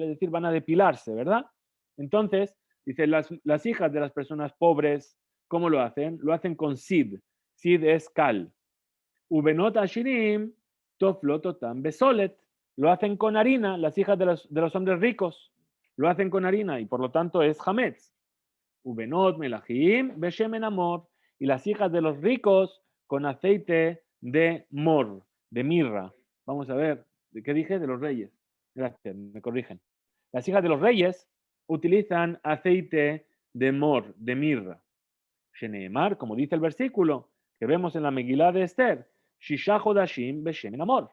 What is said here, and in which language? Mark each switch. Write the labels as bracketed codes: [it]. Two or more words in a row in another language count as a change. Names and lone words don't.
[es] Es decir, van a depilarse, ¿verdad? Entonces, dice, las hijas de las personas pobres, ¿cómo lo hacen? Lo hacen con sid. Sid es cal. [he] ובנות עשירים טופלות אותן בסולת. [es] Lo hacen con harina, las hijas de los hombres ricos. Lo hacen con harina y por lo tanto es hametz. [he] ובנות מלכים בשמן המור, [es] y las hijas de los ricos con aceite de mor, de mirra. Vamos a ver, ¿de qué dije? De los reyes. Gracias, me corrigen. Las hijas de los reyes utilizan aceite de mor, de mirra. Sheneemar, como dice el versículo que vemos en la Megilá de Esther, [he] ששה חדשים בשמן המור.